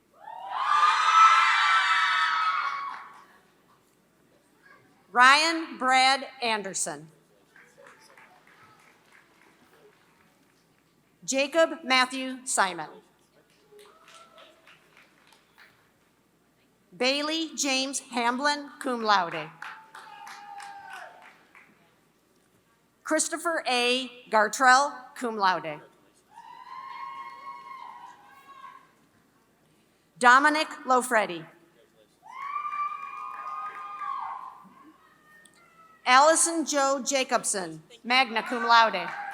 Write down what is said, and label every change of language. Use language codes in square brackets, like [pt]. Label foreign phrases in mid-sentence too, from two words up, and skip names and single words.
[en] Ryan Brad Anderson. Jacob Matthew Simon. Bailey James Hamblin, [la] cum laude. [en] Christopher A. Gartrell, [la] cum laude. [en] Dominic Lofreddi. Allison Joe Jacobson, [la] magna cum laude.